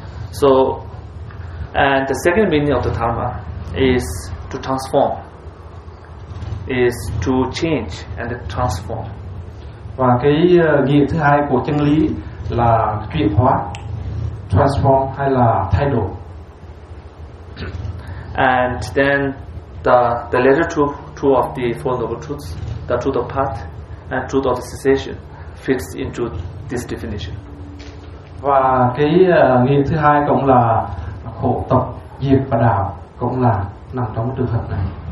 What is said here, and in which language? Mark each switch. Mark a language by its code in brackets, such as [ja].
[en] So, and the second meaning of the Dharma is to transform, is to change and transform. [vi] Và cái nghĩa thứ hai của chân lý là chuyển hóa, transform hay là thay đổi. [en] And then the latter two of the Four Noble Truths, the truth of path and truth of cessation, fits into this definition. [vi] Và cái nghĩa thứ hai cũng là khổ tập, diệt và đạo, cũng là nằm trong trường hợp này.